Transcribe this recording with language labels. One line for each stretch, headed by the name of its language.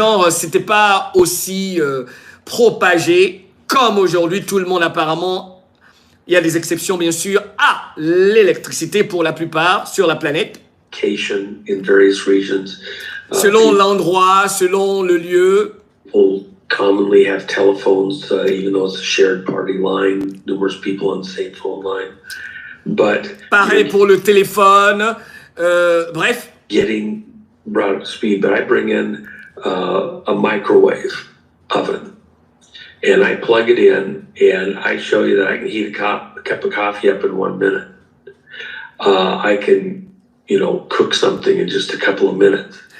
French: C'était pas aussi propagé comme aujourd'hui. Tout le monde apparemment, il y a des exceptions bien sûr, à l'électricité pour la plupart sur la planète.
English: In various regions.
French: Selon l'endroit, selon le lieu.
English: People commonly have telephones, even though it's a shared party line, numerous people on the same phone line. But
French: pareil pour le téléphone, bref.
English: Getting brought up to speed, but I bring in a microwave oven. And I plug it in, and I show you that I can heat a cup of coffee up in 1 minute. I can, cook something in just a couple of minutes.